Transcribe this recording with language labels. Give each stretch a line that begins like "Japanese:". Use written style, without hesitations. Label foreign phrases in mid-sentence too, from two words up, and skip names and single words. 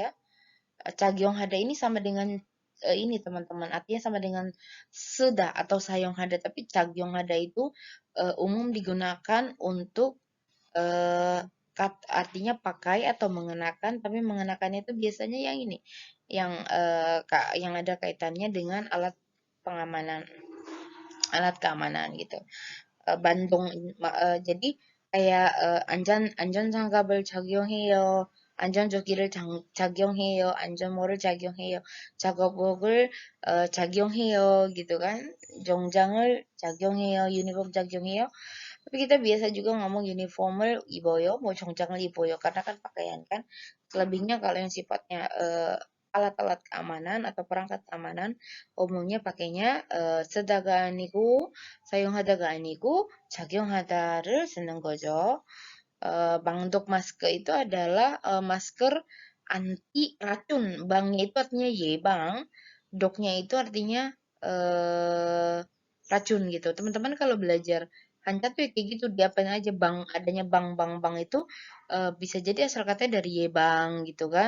Indonesian: Cagyong hada ini sama dengan ini teman-teman, artinya sama dengan seda atau sayong hada, tapi cagyong hada itu umum digunakan untuk eh, artinya pakai atau mengenakan, tapi mengenakannya itu biasanya yang ini, yang yang ada kaitannya dengan pengamanan, alat keamanan gitu. Bandung jadi kayak
Korean: 안전장갑을 착용해요. 안전조끼를 착용해요. 안전모를 착용해요. 작업복을 착용해요
Indonesian: gitu kan.
Korean: 정장을 착용해요. 유니폼 착용해요.
Indonesian: Tapi kita biasa juga ngomong
Korean: uniform을 입어요,
Indonesian: mau
Korean: 정장을 입어요,
Indonesian: karena kan pakaian kan. Selebihnya kalau yang sifatnya alat-alat keamanan atau perangkat keamanan, umumnya pakainya
Korean: 쓰다가 아니고 사용하다가 아니고 작용하다를 쓰는 거죠.
Indonesian: Bangdok masker itu adalah masker anti racun. Bangnya itu artinya bang, doknya itu artinya eh, racun gitu. Teman-teman kalau belajar Hancat tuh ya kayak gitu, diapain aja bang, adanya bang itu bisa jadi asal katanya dari bang gitu kan.